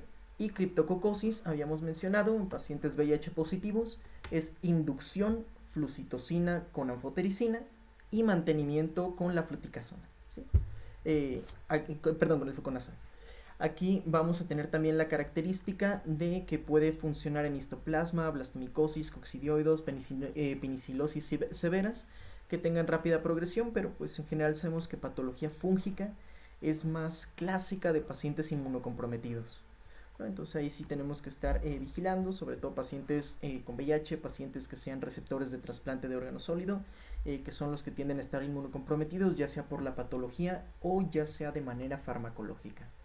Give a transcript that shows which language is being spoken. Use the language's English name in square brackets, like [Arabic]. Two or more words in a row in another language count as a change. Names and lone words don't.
[Spanish] Y criptococosis, habíamos mencionado, en pacientes VIH positivos, es inducción flucitosina con anfotericina y mantenimiento con la fluticasona. ¿Sí? Perdón, con el fluconazol. Aquí vamos a tener también la característica de que puede funcionar en histoplasma, blastomicosis, coccidioides, penicilosis severas, que tengan rápida progresión, pero pues en general sabemos que patología fúngica es más clásica de pacientes inmunocomprometidos, ¿no? Entonces ahí sí tenemos que estar vigilando, sobre todo pacientes con VIH, pacientes que sean receptores de trasplante de órgano sólido, que son los que tienden a estar inmunocomprometidos, ya sea por la patología o ya sea de manera farmacológica.